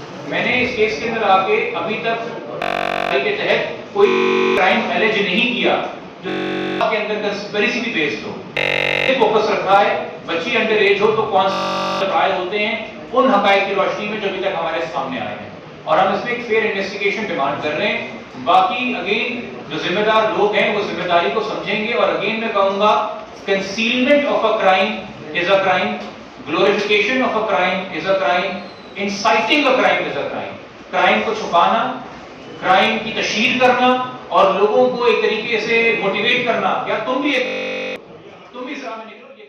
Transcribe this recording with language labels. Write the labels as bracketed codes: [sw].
[ur] میں نے اس کیس کے اندر آ کے ابھی تک کے تحت کوئی کرائم ایلیج نہیں کیا جو کے اندر کنسپیریسی بھی بیسڈ ہو. فوکس رکھا ہے بچی انڈر ایج ہو تو کون سے ٹرائل ہوتے ہیں ان حقائق کی روشنی میں جو ابھی تک ہمارے سامنے آئے ہیں، اور ہم اس میں ایک فیئر انویسٹیگیشن ڈیمانڈ کر رہے ہیں. باقی اگین جو ذمہ دار لوگ ہیں وہ ذمہ داری کو سمجھیں گے. اور اگین میں کہوں گا [en] Concealment of a crime is a crime, glorification of a crime is a crime, inciting a crime is a crime. [ur] Crime کو چھپانا، کرائم کی تشہیر کرنا اور لوگوں کو ایک طریقے سے موٹیویٹ کرنا، یا تم بھی اس راہ میں نکلو.